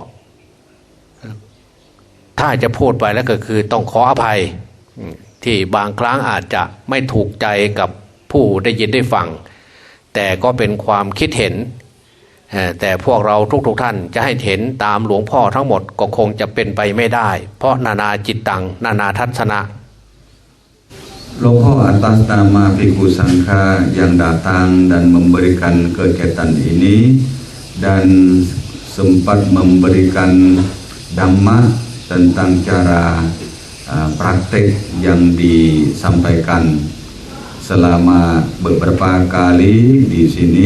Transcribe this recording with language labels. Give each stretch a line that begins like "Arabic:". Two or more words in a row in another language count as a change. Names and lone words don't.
Thai: ถ้าจะพูดไปแล้วก็คือต้องขออภัยที่บางครั้งอาจจะไม่ถูกใจกับผู้ ได้ยินได้ฟังแต่ก็เป็นความคิดเห็นแต่พวกเราทุก ท่านจะให้เห็นตามหลวงพ่อทั้งหมดก็คงจะเป็นไปไม่ได้เพราะนานาจิตตังนานาทัศนะ
Indonesian: Hluang Pho atas nama Bhikkhu Sangha yang datang dan memberikan kegiatan ini dan sempat memberikan dhamma tentang cara praktek yang disampaikan selama beberapa kali di sini.